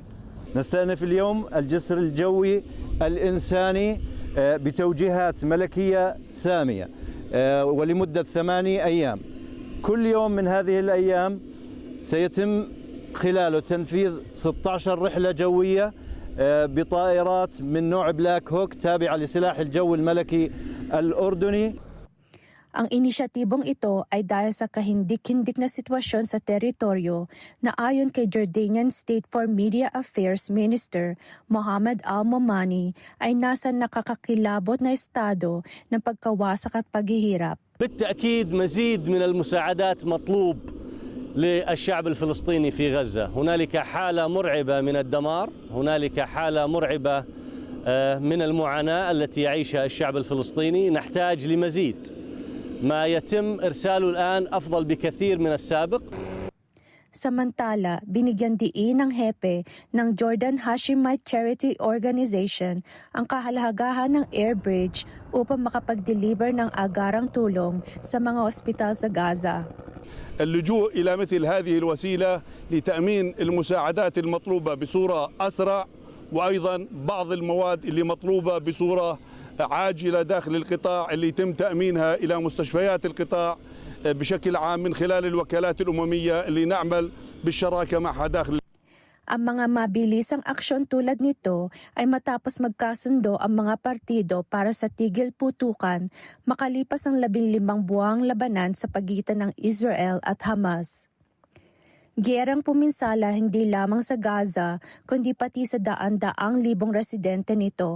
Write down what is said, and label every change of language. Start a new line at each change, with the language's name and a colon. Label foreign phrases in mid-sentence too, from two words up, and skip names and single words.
Arabic: نستأنف اليوم الجسر الجوي الإنساني بتوجيهات ملكية سامية ولمدة 8 أيام. كل يوم من هذه الأيام سيتم خلاله تنفيذ 16 رحلة جوية بطائرات من نوع بلاك هوك تابعة لسلاح الجو الملكي الأردني.
Filipino: Ang inisyatibong ito ay dahil sa kahindik-hindik na sitwasyon sa teritoryo na ayon kay Jordanian State for Media Affairs Minister Mohammed Al-Momani ay nasa nakakakilabot na estado ng pagkawasak at paghihirap.
Arabic: بالتأكيد مزيد من المساعدات مطلوب للشعب الفلسطيني في غزة. هنالك حالة مرعبة من الدمار، هنالك حالة مرعبة من المعاناة التي يعيشها الشعب الفلسطيني. نحتاج لمزيد. ما يتم إرساله الآن أفضل بكثير من السابق.
Filipino: Samantala, binigyan diin ng hepe ng Jordan Hashemite Charity Organization ang kahalagahan ng
English: air bridge
Filipino: upang makapag-deliver ng agarang tulong sa mga ospital sa Gaza.
Arabic: اللجوء إلى مثل هذه الوسيلة لتأمين المساعدات المطلوبة بصورة أسرع وأيضا بعض المواد اللي مطلوبة بصورة عاجلة داخل القطاع اللي يتم تأمينها إلى مستشفيات القطاع بشكل عام من خلال الوكالات الأممية اللي نعمل بالشراكة معها داخل.
Filipino: Ang mga mabilisang aksyon tulad nito ay matapos magkasundo ang mga partido para sa tigil putukan makalipas ang 15 buwang labanan sa pagitan ng Israel at Hamas. Giyerang puminsala hindi lamang sa Gaza kundi pati sa daan-daang libong residente nito.